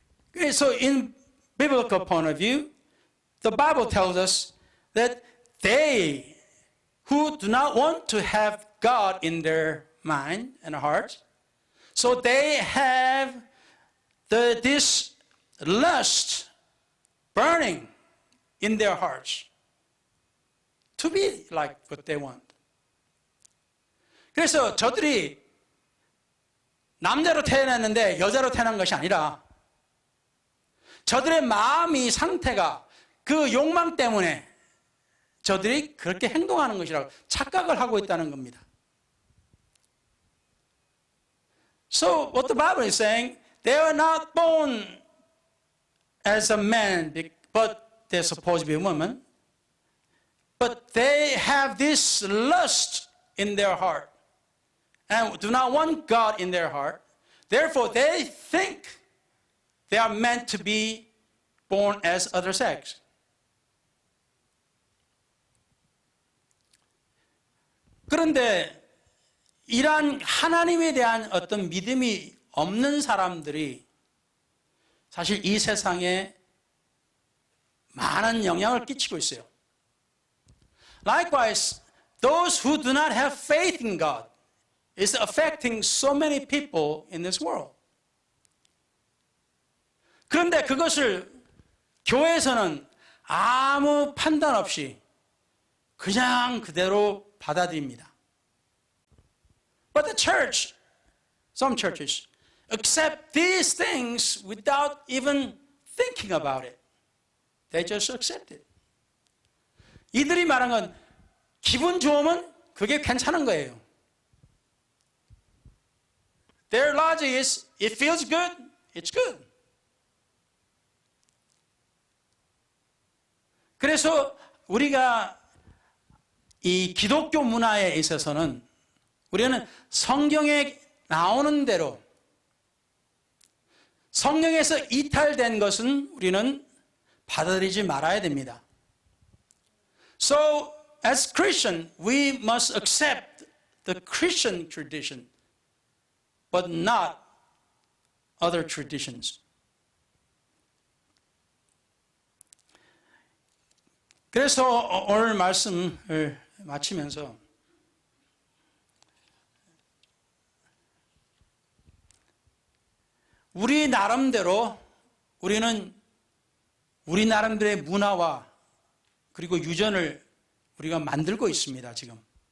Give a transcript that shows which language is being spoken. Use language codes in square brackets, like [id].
[en] 그래서 in biblical point of view, the Bible tells us that they who do not want to have God in their mind and heart, so they have this lust burning in their hearts to be like what they want. [ko] 그래서 저들이 남자로 태어났는데 여자로 태어난 것이 아니라 저들의 마음이 상태가 그 욕망 때문에 저들이 그렇게 행동하는 것이라고 착각을 하고 있다는 겁니다. [en] So what the Bible is saying, they are not born as a man, but they're supposed to be a woman. But they have this lust in their heart and do not want God in their heart. Therefore, they think they are meant to be born as other sex. [ko] 그런데 이러한 하나님에 대한 어떤 믿음이 없는 사람들이 사실 이 세상에 많은 영향을 끼치고 있어요. [en] Likewise, those who do not have faith in God is affecting so many people in this world. [ko] 그런데 그것을 교회에서는 아무 판단 없이 그냥 그대로 받아들입니다. [en] But the church, some churches, accept these things without even thinking about it. They just accept it. [ko] 이들이 말한 건 기분 좋으면 그게 괜찮은 거예요. [en] Their logic is, it feels good, it's good. [ko] 그래서 우리가 이 기독교 문화에 있어서는 우리는 성경에 나오는 대로 성경에서 이탈된 것은 우리는 받아들이지 말아야 됩니다. [en] So, as Christian, we must accept the Christian tradition, but not other traditions. [ko] 그래서 오늘 말씀을 마치면서 우리 나름대로 우리는 우리 나름대로의 문화와 그리고 유전을 우리가 만들고 있습니다, 지금.